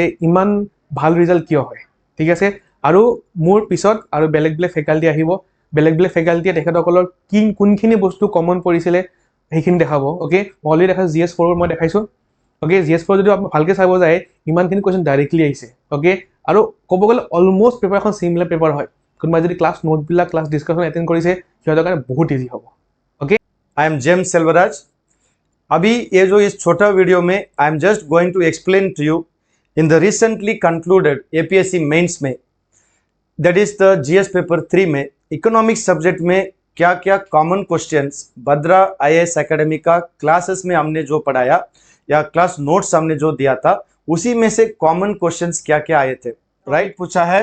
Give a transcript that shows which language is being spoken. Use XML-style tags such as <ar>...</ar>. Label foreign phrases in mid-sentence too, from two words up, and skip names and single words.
<as>ইমান ভাল ৰিজাল্ট কিয় হয় ঠিক আছে আৰু মোৰ পিছত আৰু বেলেগ ফেকাল্টি আহিব বেলেগ ফেকাল্টিয়ে তেখেতসকলৰ কোনখিনি বস্তু কমন পৰিছিলে সেইখিনি দেখাব okay মই অলৰেডি দেখাইছোঁ GS 4 মই দেখাইছোঁ okay GS 4 যদি আপুনি ভালকৈ চাব যায় ইমানখিনি কুৱেশ্যন ডাইৰেক্টলি আহিছে okay আৰু ক'ব গ'লে</as> <en>almost paperখন similar paper</en> <as>হয় কোনোবাই যদি</as> <en>class noteবিলাক class discussion attend</en> <as>কৰিছে সিহঁতৰ কাৰণে বহুত ইজি হ'ব okay</as> <en>I am James Selvaraj.</en> <hi>अभी ये जो इस छोटा वीडियो में</hi> <en>I am just going to explain to you in the recently concluded APSC mains</en> <hi>में</hi> <en>that is the GS paper 3</en> <hi>में</hi> <en>economics subject</en> <hi>में क्या क्या</hi> <en>common questions</en> <hi>भद्रा IAS एकेडमी का क्लासेस में हमने जो पढ़ाया या</hi> <en>class notes</en> <hi>हमने जो दिया था उसी में से</hi> <en>common questions</en> <hi>क्या क्या आए थे राइट पूछा है।</hi>